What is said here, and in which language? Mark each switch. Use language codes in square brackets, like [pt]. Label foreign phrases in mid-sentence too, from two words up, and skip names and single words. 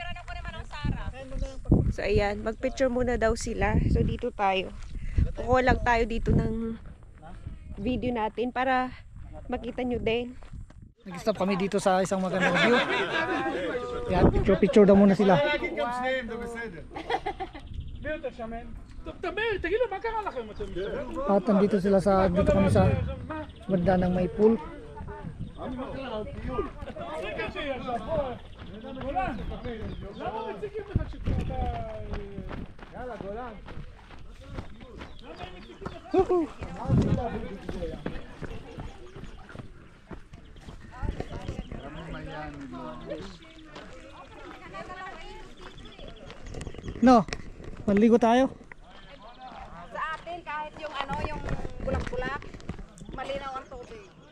[tl] So ayan, magpicture muna daw sila. So dito tayo. Kukuha lang tayo dito ng video natin para makita nyo din. Nag-stop kami dito sa isang magandang view. Yan, picture daw muna sila. [he] להגיד גם שניהם, זה בסדר. תגידו, מה קרה לכם? אתם [tl] At nandito sila dito kami sa banda ng may pool. [he] הפריקה שישב פה, גולן, למה מציקים לך כשאתה... יאללה, גולן. למה הם מציקים לך? [tl] No, maligo tayo. Sa atin, kahit yung ano, yung bulak-bulak, malinaw ang tubig.